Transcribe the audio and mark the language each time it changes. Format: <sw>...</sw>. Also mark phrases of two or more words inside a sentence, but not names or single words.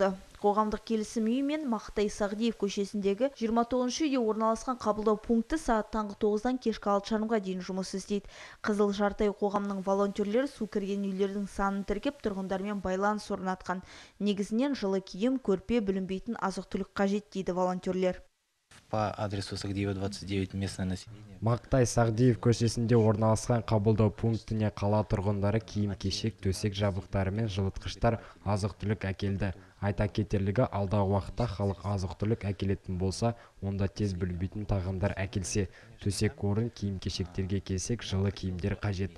<kk>Қоғамдық келісім үйі мен Мақтай Сағдиев көшесіндегі 29 үйде орналасқан қабылдау пункті сағат таңғы 9-дан кешкі 6 жарымға дейін жұмыс істейді. Қызыл жарты ай қоғамның волонтерлері су кірген үйлердің санын тіркеп, тұрғындармен байланыс орнатқан. Негізінен жылы киім, көрпе, бүлінбейтін азық-түлік қажет дейді волонтерлер.</kk> <ru>По адресу Сагдиева 29 местное население.</ru> <kk>Мақтай Сағдиев көшесінде орналасқан қабылдау пунктіне қала тұрғындары киім-кешек, төсек жабдықтары мен жылытқыштар, азық-түлік әкелді. Айта кетерлігі, алдағы уақытта халық азық-түлік әкелетін болса, онда тез бүлінбейтін тағамдар әкелсе. Төсек орын, киім-кешектерге келсек, жылы киімдер қажет.</kk>